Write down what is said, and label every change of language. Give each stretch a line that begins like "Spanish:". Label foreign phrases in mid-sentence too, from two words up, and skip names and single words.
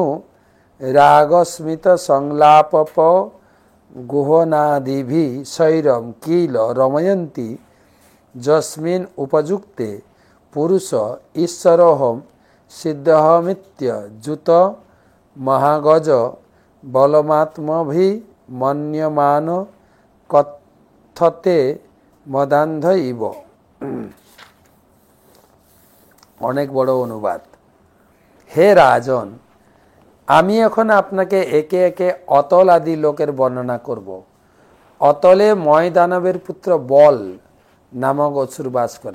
Sanskrit: রাগস্মিত সংলাপপ গুহনাদিভি শৈরম কিল রময়ন্তি যস্মিন উপযুক্তে পুরুষ ঈশ্বরোহম সিদ্ধহমিত্য যুত মহাগজ বলমাত্মভি মন্যমান কথতে মদান্ধ ইব।
Bangla: অনেক বড় অনুবাদ। হে রাজন, আমি এখন আপনাকে একে একে অতল আদি লোকের বর্ণনা করব। অতলে ময় দানবের পুত্র বল নামক অসুর বাস করে।